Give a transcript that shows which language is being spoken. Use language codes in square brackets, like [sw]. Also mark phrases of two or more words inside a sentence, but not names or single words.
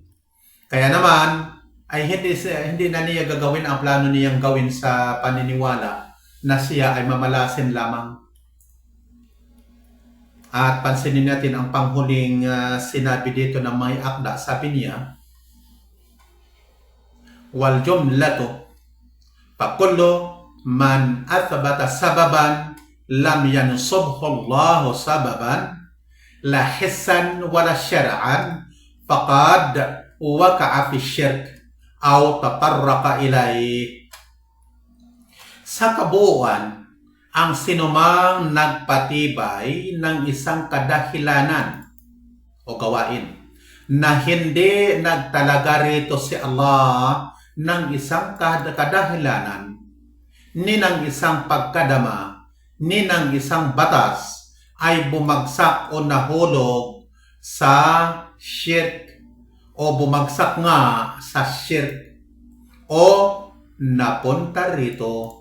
[tl] Kaya naman, ay hindi na niya gagawin ang plano niyang gawin sa paniniwala na siya ay mamalasin lamang. At pansinin natin ang panghuling sinabi dito ng may akda. Sabi niya, [ar] والجملة فكل من أثبت سببا لم ينصبه الله سببا لا حسا ولا شرعا فقد وقع في شرك أو تطرق إليه. [tl] Sa kabuuan, ang sinumang nagpatibay ng isang kadahilanan o gawain na hindi nagtalaga rito si Allah ng isang kadahilanan, ni ng isang pagkadama, ni ng isang batas, ay bumagsak o nahulog sa shirk, o bumagsak nga sa shirk, o napunta rito.